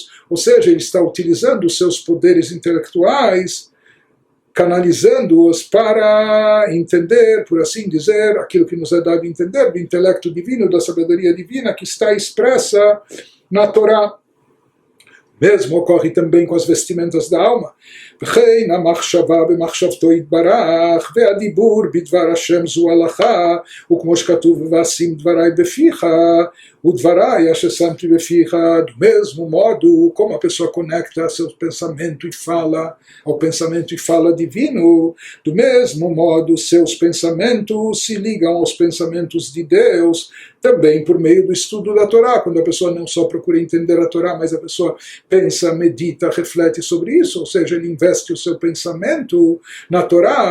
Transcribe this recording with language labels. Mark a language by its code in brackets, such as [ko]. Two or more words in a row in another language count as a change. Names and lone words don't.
[pt] Ou seja, ele está utilizando os seus poderes intelectuais, canalizando-os para entender, por assim dizer, aquilo que nos é dado a entender do intelecto divino, da sabedoria divina que está expressa na Torá. Mesmo ocorre também com as vestimentas da alma. [he] וכן המחשבה במחשבתו יתברך והדיבור בדבר השם זו הלכה, וכמו שכתוב ואשים דבריי בפיך ודבריי אשר שמתי בפיך. [pt] Do mesmo modo como a pessoa conecta seu pensamento e fala ao pensamento e fala divino, do mesmo modo seus pensamentos se ligam aos pensamentos de Deus, também por meio do estudo da Torá, quando a pessoa não só procura entender a Torá, mas a pessoa pensa, medita, reflete sobre isso, ou seja, ele investe o seu pensamento na Torá.